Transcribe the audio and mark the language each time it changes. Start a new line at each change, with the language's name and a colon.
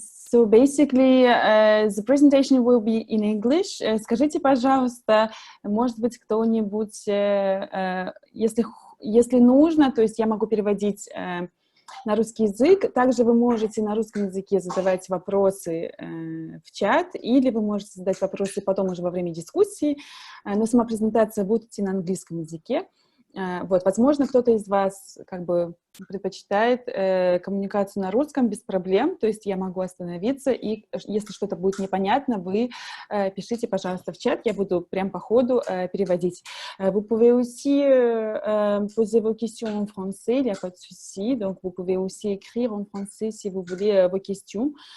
English: So basically, the presentation will be in English.
Russian: Скажите, пожалуйста, может быть, кто-нибудь, если нужно, то есть я могу переводить на русский язык. Также вы можете на русском языке задавать вопросы в чат, или вы можете задать вопросы потом уже во время дискуссии, но сама презентация будет идти на английском языке. Вот, возможно, кто-то из вас как бы предпочитает коммуникацию на русском без проблем, то есть я могу остановиться, и если что-то будет непонятно, вы пишите, пожалуйста, в чат, я буду прям по ходу переводить.
French: Vous pouvez aussi poser vos questions en français, il n'y a pas de souci, donc vous pouvez aussi écrire en français si vous voulez vos questions.